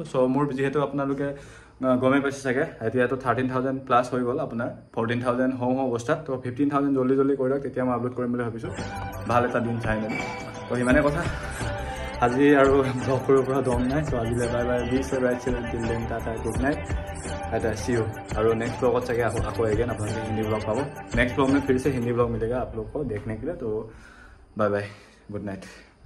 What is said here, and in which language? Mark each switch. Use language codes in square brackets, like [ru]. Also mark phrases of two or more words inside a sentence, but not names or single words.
[as] চ' মোৰ যিহেতু আপোনালোকে গমেই পাইছে চাগে এতিয়াতো 13,000 প্লাছ হৈ গ'ল আপোনাৰ 14,000 হওঁ অৱস্থাত তো 15,000 জল্দি কৰি দিয়ক তেতিয়া মই আপলোড কৰিম বুলি ভাবিছোঁ ভাল এটা দিন চাই মেলি তো সিমানে কথা আজি আৰু ব্লগ কৰিব পৰা দম নাই তো আজিলৈ [en] bye bye be right [as] দিল্লী [en] tata good night [as] এটা [en] see you [as] আৰু [en] next blog [as] চাগে আকৌ এগেইন আপোনালোকে হিন্দী ব্লগ পাব नेक्स्ट ब्लॉग में [hi] फिर से हिंदी ब्लॉग मिलेगा आप लोग को देखने के लिए तो [en] bye bye good night